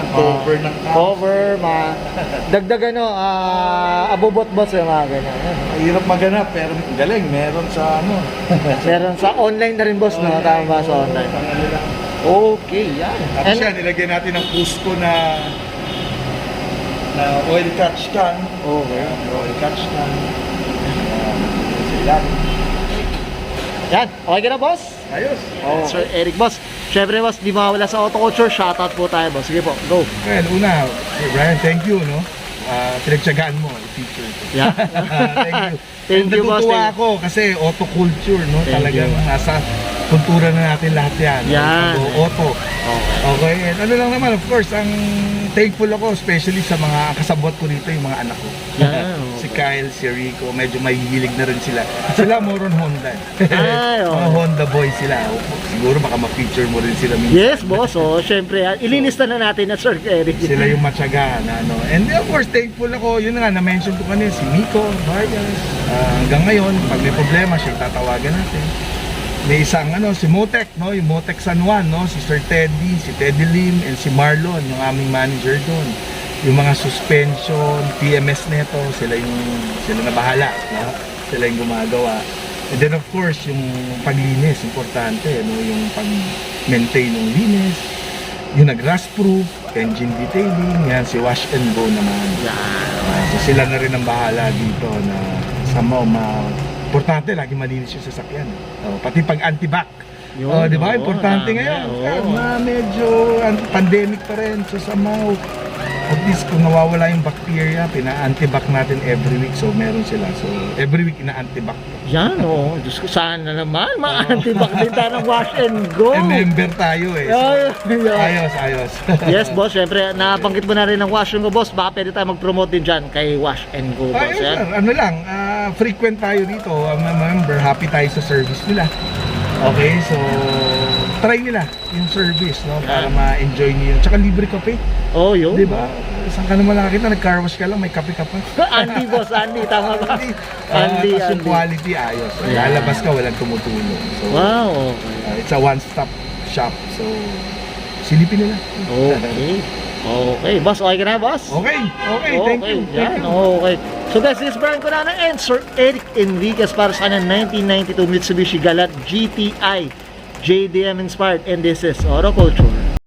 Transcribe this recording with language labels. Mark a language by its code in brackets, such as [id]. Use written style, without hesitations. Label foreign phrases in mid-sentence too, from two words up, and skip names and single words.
[tl] Cover ng cam. Cover, dagdag abubot boss yung mga ganyan. Yan. Mahirap maganap pero galing. Meron sa Meron sa online na rin, boss, no? Tama ba sa online? Pangalo lang. Okay, yan. Tapos yan, nilagyan natin ng Cusco na oil catch can. Okay. Oil catch can. Yan. Yan, okay ka na, boss? Ayos. Sir Eric, boss. Siyempre, boss, di mawala sa [en] auto culture. [tl] Shoutout po tayo, boss. Sige po, go. Well, una, Brian, [en] thank you, [tl] no? Pinagtsagaan mo, feature. [en] Yeah. Thank you. Thank you, boss. [tl] Natutuwa ako kasi [en] auto culture, [tl] no? [en] Thank [tl] Talagang [en] you. [tl] kultura na natin lahat yan. Yan. Auto. Okay. Okay, and ano lang naman, [en] of course, [tl] ang thankful ako, especially sa mga kasabot ko dito, yung mga anak ko. Yan, Si Kyle, si Rico, medyo mahihilig na rin sila. Sila [en] more on [tl] Honda. Ay, okay. Mga Honda boys sila. Siguro baka ma-feature mo rin sila minsan. Yes, boss. So, syempre, ililista na natin na Sir Eric. Sila yung matyaga na ano. [en] And of course, [tl] thankful ako. Yun nga, na-mention ko kanina, si Miko, Vargas. Hanggang ngayon, pag may problema, siya tatawagan natin. May isang si Motek, no? Yung Motek San Juan, no? Si Sir Teddy, si Teddy Lim, and si Marlon, yung aming manager doon. Yung mga suspension, PMS neto, sila na bahala, no? Sila yung gumagawa. [en] And then of course, [tl] yung paglinis, importante, no? Yung pag-maintain ng linis, yung nag- [en] rust proof, engine detailing, [tl] yan, si Wash and Go naman. So sila na rin ang bahala dito na somehow importante, lagi malinis yung sasakyan. Pati pag anti-back. Yun, Di ba? oo, Importante tama, ngayon. oo. Medyo pandemic pa rin. So somehow, at least kung nawawala yung bacteria, pina-antibac natin [en] every week. [tl] So meron sila. So [en] every week [tl] ina-antibac. Yan, oo. Diyos ko, sana naman. Ma-antibac din tayo ng wash and go. Member tayo eh. So, ayos. Yes, boss. Siyempre, nabanggit mo na rin ng wash and go, boss. Baka pwede tayo mag-promote din dyan kay wash and go, boss. Ayos, Yan. sir. Ano lang, frequent tayo dito. Member, happy tayo sa service nila. Okay, so try nila yung service, no? Para ma-enjoy niyo yun. Tsaka libre kape. Oh, yun. Di ba? Saan ka naman nakakita? Nag- [en] car wash [tl] ka lang, may kape ka pa. Andy, boss. Andy, tama ba? Andy, Tapos yung Andy. quality, ayos. [en] Yeah. [tl] Lalabas ka, walang tumutulong. So, [en] Wow, okay. it's a one-stop shop. So, [tl] silipin nila. Okay. Okay, boss. Okay ka na, boss? [en] Okay, thank you. Yan, okay. So guys, this is Brian Conano and Sir Eric Enriquez [tl] para sa kanyang [en] 1992 Mitsubishi Galant GTI JDM inspired, and this is Auto Culture.